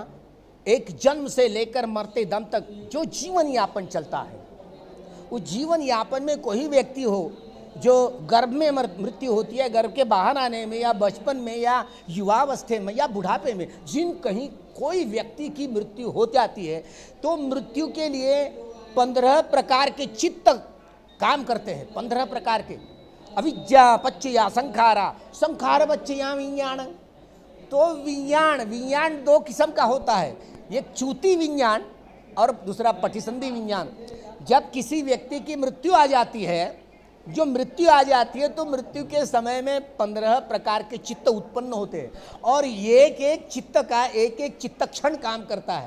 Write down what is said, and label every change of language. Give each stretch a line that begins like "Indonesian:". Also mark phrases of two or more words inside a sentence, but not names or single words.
Hindi: एक जन्म से लेकर मरते दम तक जो जीवन यापन चलता है, उस जीवन यापन में कोई व्यक्ति हो जो गर्भ में मृत्यु होती है, गर्भ के बाहर आने में या बचपन में या युवावस्था में या बुढ़ापे में, जिन कहीं कोई व्यक्ति की मृत्यु हो जाती है, तो मृत्यु के लिए 15 प्रकार के चित्त काम करते हैं। 15 प्रकार के,
Pali: अविद्या पच्चया संखार पच्चया विज्ञान।
Hindi: तो विज्ञान 2 किस्म का होता है, एक च्युति विज्ञान और दूसरा पटिसंधि विज्ञान। जब किसी व्यक्ति की मृत्यु आ जाती है, जो मृत्यु आ जाती है, तो मृत्यु के समय में 15 प्रकार के चित्त उत्पन्न होते हैं, और एक चित्त का एक चित्त क्षण काम करता है।